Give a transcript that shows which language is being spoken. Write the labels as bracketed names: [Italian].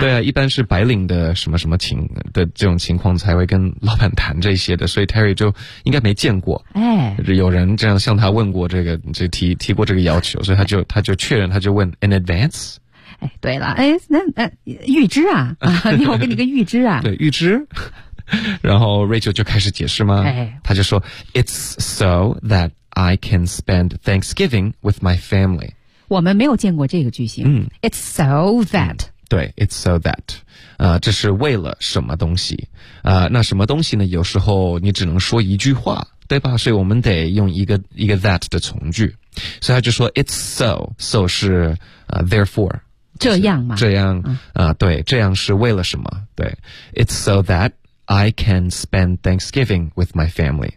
[Chinese] 对啊，一般是白领的什么什么情的这种情况才会跟老板谈这些的，所以 Terry 就应该没见过，哎，有人这样向他问过这个，这提过这个要求，所以他就确认，他就问 an advance。哎，对了，哎，那预支啊，你我给你个预支啊，对，预支。然后 Rachel 就开始解释吗？他就说 [English] It's so that I can spend Thanksgiving with my family. [Chinese] 我们没有见过这个句型。嗯、 [English] It's so that.、嗯、 [Chinese] 对 , [English] It's so that.、 [Chinese] 这是为了什么东西、那什么东西呢，有时候你只能说一句话，对吧，所以我们得用一个 that 的从句。所以他就说 [English] It's so, [Chinese] so 是、therefore. 这样吗？这样、对，这样是为了什么，对。 [English] It's so that,I can spend Thanksgiving with my family.